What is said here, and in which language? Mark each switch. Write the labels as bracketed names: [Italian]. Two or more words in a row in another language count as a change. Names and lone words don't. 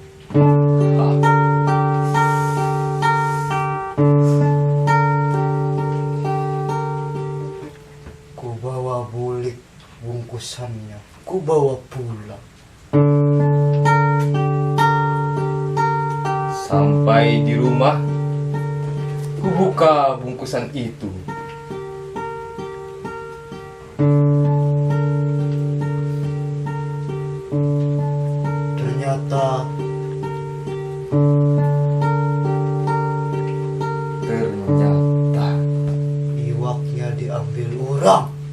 [Indonesian] Ku bawa bulik bungkusannya. Ku bawa pulang. Sampai di rumah, ku buka bungkusan itu. Ternyata iwaknya diambil orang.